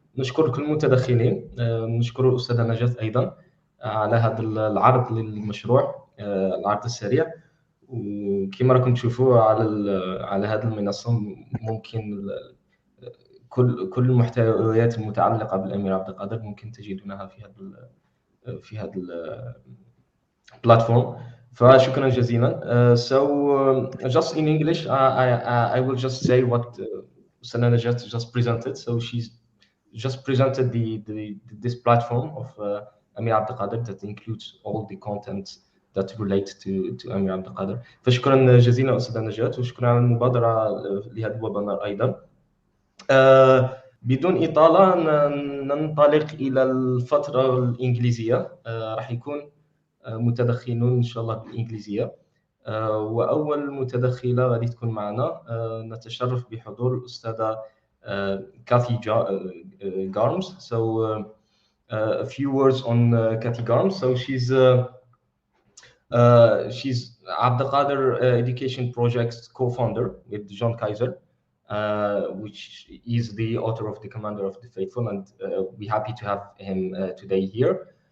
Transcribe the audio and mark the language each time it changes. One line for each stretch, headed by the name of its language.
Arabic: نشكر كل المتدخلين، نشكر الأستاذة نجاة أيضا على هذا العرض للمشروع، العرض السريع. وكما راكم تشوفوا على هذه المنصة ممكن كل المحتويات المتعلقة بالأمير عبد القادر ممكن تجدونها في هذا البلاتفورم. فشكرا جزيلا.
English: So just in English, I will just say what Sana Najat just presented. So she's just presented this platform of Amir Abd al-Qadir that includes all the content that relate to Amir Abd al-Qadir.
Arabic: فشكرا جزيلا أستاذة نجاة، وشكرا على المبادرة لهذا الويبينار أيضا. بدون إطالة ننطلق إلى الفترة الإنجليزية. راح يكون متدخلون إن شاء الله بالإنجليزية. وأول متدخلة غادي تكون معنا، نتشرف بحضور الأستاذة كاثي Garms.
English: So a few words on Kathy Garms. So she's Abd al-Qadir Education Project's co-founder with John Kaiser, which is the author of The Commander of the Faithful, and we're happy to have him today here.